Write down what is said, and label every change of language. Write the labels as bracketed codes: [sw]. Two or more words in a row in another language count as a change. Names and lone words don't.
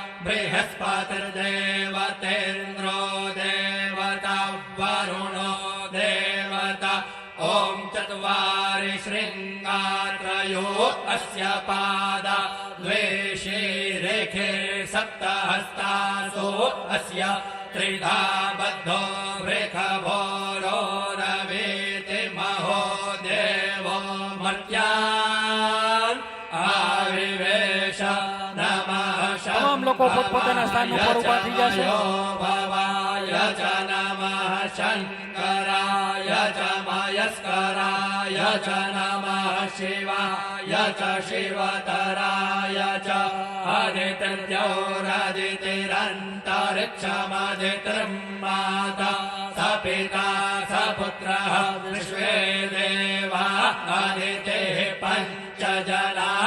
[sa] बृहस्पतिर्देवतेन्द्रो देवता वरुणो देवता ॐ चत्वारि शृङ्गात्रयो अस्य पादा द्वे शीरेखे सप्तहस्तासो अस्य त्रिधा बद्धो वृखभोरो रवीति महो देवो मर्त्यान् आविवेश नमः [gu] તમામ લોકો પોતપોતાના સ્થાન ઉપર ઊભા થઈ જશે. [sa] भवाय च नमः शङ्कराय च मयस्कराय च नमः शिवाय च शिवतराय च आदित्यौरादितिरन्तरिक्षमदितिर्माता स पिता स पुत्रः विश्वे देवा आदितेः पञ्च जना